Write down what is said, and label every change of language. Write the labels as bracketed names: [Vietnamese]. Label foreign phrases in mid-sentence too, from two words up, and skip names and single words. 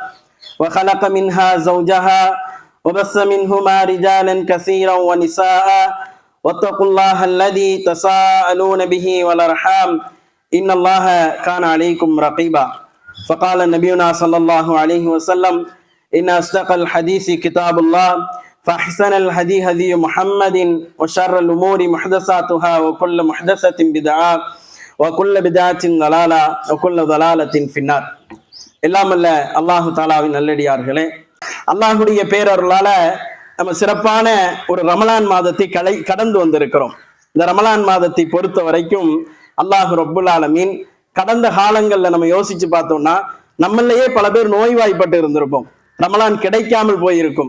[Arabic] وخلق منها زوجها وبث منهما رجالا كثيرا ونساء واتقوا الله الذي تساءلون به والأرحام إن الله كان عليكم رقيبا فقال نبينا صلى الله عليه وسلم إن أصدق الحديث كتاب الله فأحسن الهدي هدي محمد وشر الأمور محدثاتها وكل محدثة بدعة وكل بدعة ضلالة وكل ضلالة في النار. [Tamil] எல்லாம் அல்ல [Arabic] الله تعالى [Tamil] நல்லடியார்களே, அல்லாஹுடைய பேரருளால நம்ம சிறப்பான ஒரு ரமலான் மாதத்தை கடந்து வந்திருக்கிறோம். இந்த ரமலான் மாதத்தை பொறுத்த வரைக்கும் [Arabic] الله رب العالمين [Tamil] கடந்த காலங்கள்ல நம்ம யோசிச்சு பார்த்தோம்னா நம்மளையே பல பேர் நோய்வாய்ப்பட்டு இருந்திருப்போம், ரமலான் கிடைக்காமல் போயிருக்கும்.